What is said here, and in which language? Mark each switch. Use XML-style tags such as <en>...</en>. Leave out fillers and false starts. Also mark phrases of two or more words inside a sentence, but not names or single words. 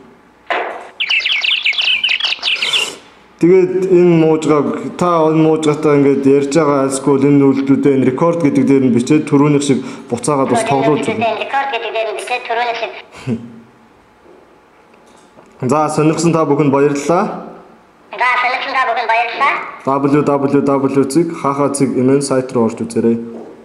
<mn>Тэгээд энэ муужгааг та энэ муужгаатай ингээд ярьж байгаа альсгүй энэ үйлдэлүүдээ энэ рекорд гэдэг дээр нь бичээд түрүүнийх шиг буцаагаад бас тоглуулж байна. Рекорд гэдэг дээр нь бичээд түрүүнийх шиг. За сонирхсан та бүхэнд баярлалаа. www.hh.mn www.hh.mn сайт руу орж үзээрэй.</mn>